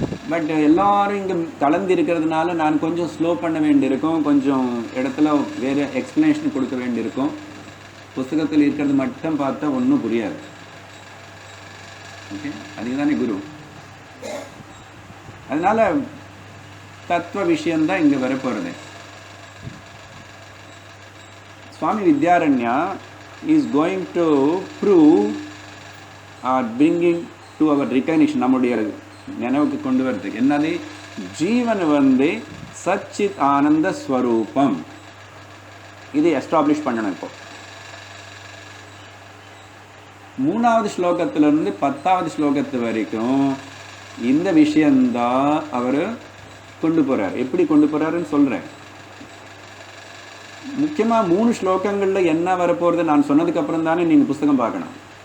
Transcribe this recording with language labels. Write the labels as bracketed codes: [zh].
[ta] But எல்லோரும் இங்கே கலந்து இருக்கிறதுனால நான் கொஞ்சம் ஸ்லோ பண்ண வேண்டியிருக்கும், கொஞ்சம் இடத்துல வேறு எக்ஸ்ப்ளனேஷன் கொடுக்க வேண்டியிருக்கும். புஸ்தகத்தில் இருக்கிறது மட்டும் பார்த்தா ஒன்றும் புரியாது. ஓகே, அதுக்கு தானே குரு. அதனால் தத்துவ விஷயந்தான் இங்கே வரப்போகிறது. [en] Swami Vidyaranya is going to prove or bringing to our recognition, [ta] நம்முடைய நினைவுக்கு கொண்டு வரதுக்கு என்னது, ஜீவன் வந்து சச்சித் ஆனந்த ஸ்வரூபம். இது எஸ்டாப்ளிஷ் பண்ணணும். இப்போ 3வது ஸ்லோகத்திலிருந்து 10வது ஸ்லோகத்து வரைக்கும் இந்த விஷயந்தான் அவர் கொண்டு போகிறார். எப்படி கொண்டு போகிறாருன்னு சொல்கிறேன். முக்கியமாக 3 ஸ்லோகங்களில் என்ன வரப்போகிறது நான் சொன்னதுக்கப்புறம் தானே நீங்கள் புஸ்தகம் பார்க்கணும்.